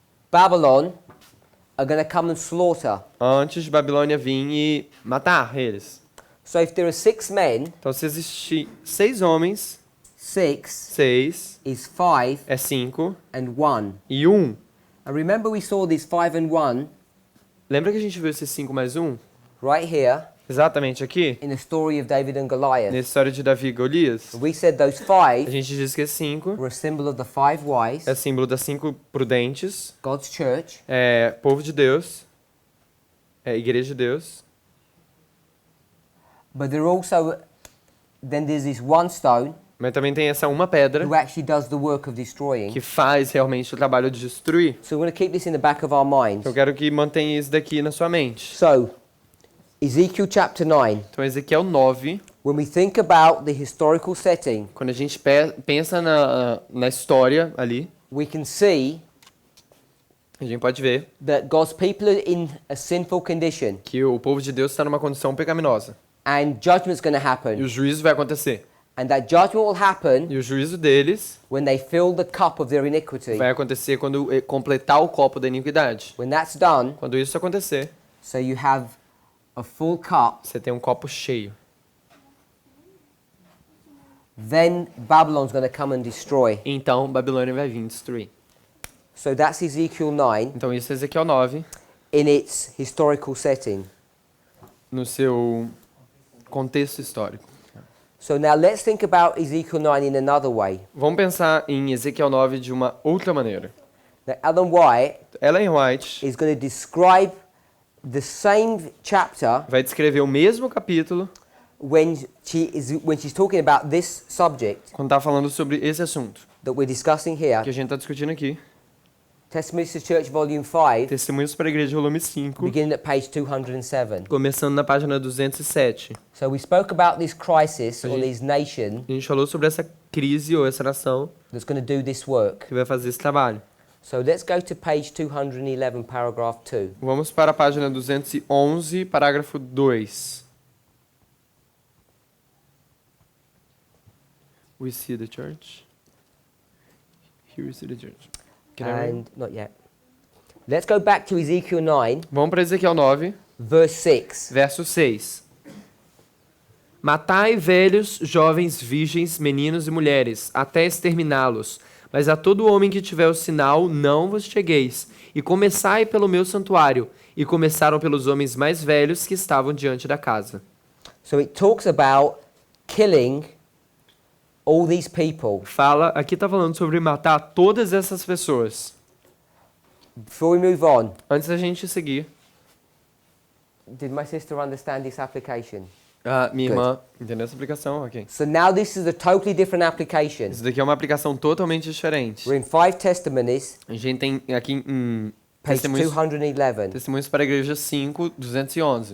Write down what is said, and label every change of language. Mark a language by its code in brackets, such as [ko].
[en] Babylon are going to come and slaughter. [pt] de Babilônia vir e matar eles. [en] So if there are 6 men, [pt] Então, se existir 6 homens, [en] 6 [pt] 6 [en] is 5 [pt] é 5 [en] and 1. [pt] e 1. [en] And remember we saw this 5 and 1 [pt] Lembra que a gente viu esses 5 mais 1? [en] right here [pt] Exatamente aqui? [en] in the story of David and Goliath. [pt] Nessa história de Davi e Golias. [en] We said those [pt] A [en] 5 [pt] gente diz que esse 5 [en] were a symbol of the 5 wise, [pt] é símbolo das 5 prudentes, [en] God's church, [pt] povo de Deus, igreja de Deus. [en] but there also then there's this one stone [pt] Mas também tem essa uma pedra [en] who actually does the work of destroying. [pt] que faz realmente o trabalho de destruir. [en] So we're going to keep this in the back of our minds. [pt] Eu quero que mantenha isso daqui na sua mente. [en] So Ezekiel chapter 9, [pt] Então, Ezequiel 9, [en] when we think about the historical setting, [pt] quando a gente pensa na história ali, [en] we can see [pt] a gente pode ver [en] that God's people are in a sinful condition [pt] que o povo de Deus está numa condição pecaminosa. [en] and judgment's going to [pt] E [en] happen. [pt] o juízo vai acontecer. [en] And that judgment will happen [pt] E o juízo deles [en] when they fill the cup of their iniquity. [pt] vai acontecer quando completar o copo da iniquidade. [en] When that's done, [pt] Quando isso acontecer, [en] so you have a full cup, [pt] você tem um copo cheio. [en] then Babylon's going to come and destroy. [pt] Então, Babilônia vai vir destruir. [en] So that's Ezekiel 9 [pt] Então, isso é Ezequiel 9, [en] in its historical setting. [pt] no seu contexto histórico. [en] So now let's think about Ezekiel 9 in another way. [pt] Vamos pensar em Ezequiel 9 de uma outra maneira. [en] Now Ellen White [pt] Ellen White [en] is going to describe the same chapter [pt] vai descrever o mesmo capítulo [en] when she's talking about this subject [pt] quando está falando sobre esse assunto [en] that we're discussing here. [pt] que a gente está discutindo aqui. [en] Testimonies to Church Volume 5, [pt] Testemunhos para a Igreja, volume 5, [en] beginning at page 207. [pt] começando na página 207. [en] So we spoke about this crisis or this nation [pt] A gente falou sobre essa crise ou essa nação [en] that's going to do this work. [pt] que vai fazer esse trabalho. [en] So let's go to page 211, paragraph 2. [pt] Vamos para a página 211, parágrafo 2. [en] We see the church. Here we see the church. Can I read? And not yet. Let's go back to Ezekiel 9, [pt] Vamos para Ezequiel 9, [en] verse 6. [pt] verso 6. Matai velhos, jovens, virgens, meninos e mulheres, até exterminá-los. Mas a todo homem que tiver o sinal, não vos chegueis. E começai pelo meu santuário. E começaram pelos homens mais velhos que estavam diante da casa. [en] So it talks about killing all these people. [pt] Aqui está falando sobre matar todas essas pessoas. [en] Before we move on, [pt] Antes da gente seguir, [en] did my sister understand this application? [pt] minha irmã entendeu essa aplicação? [en] Ok. So now this is a totally different application. [pt] Isso daqui é uma aplicação totalmente diferente. [en] We're in 5 testimonies, [pt] A gente tem aqui em [en] page [pt] testemunhos, [en] 211. [pt] testemunhos para a igreja 5, 211.